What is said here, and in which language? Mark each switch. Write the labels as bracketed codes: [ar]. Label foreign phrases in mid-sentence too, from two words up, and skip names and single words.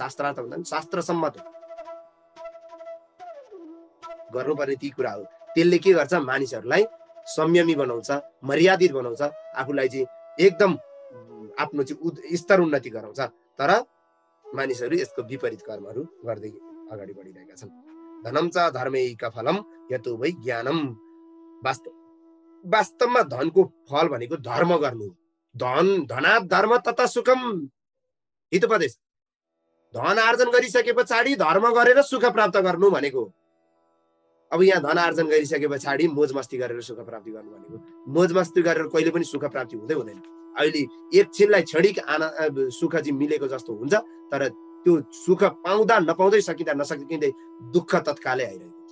[ne] शास्त्रार्थ भन्दा शास्त्रसम्मत हो, गर्नुपर्ने ती कुरा हो। त्यसले के गर्छ? मानिसहरूलाई संयमी बनाउँछ, मर्यादित बनाउँछ, आफूलाई चाहिँ एकदम आफ्नो चाहिँ स्तर उन्नति गराउँछ। तर मानिसहरू यसको विपरीत कर्महरू गर्दै अगाडि बढिरहेका छन्। [sa] धनम च धर्मैका फलम यतो वै ज्ञानम। [ne] वास्तवमा धनको फल भनेको धर्म गर्नु। [sa] धनात् धर्म तथा सुखम, [ne] हितोपदेश। धन आर्जन गरिसके पछाडि धर्म गरेर सुख प्राप्त गर्नु भनेको। अब यहाँ धन आर्जन गरिसके पछाडि मोज मस्ती गरेर सुख प्राप्ति गर्नु भनेको, मोज मस्ती गरेर कहिले पनि सुख प्राप्ति हुँदैन। अहिले एकछिनलाई क्षणिक सुख चाहिँ मिलेको जस्तो हुन्छ, तर त्यो सुख पाउँदा नपाउँदै, सकिँदा नसकिँदै दुःख तत्कालै आइरहेको हुन्छ।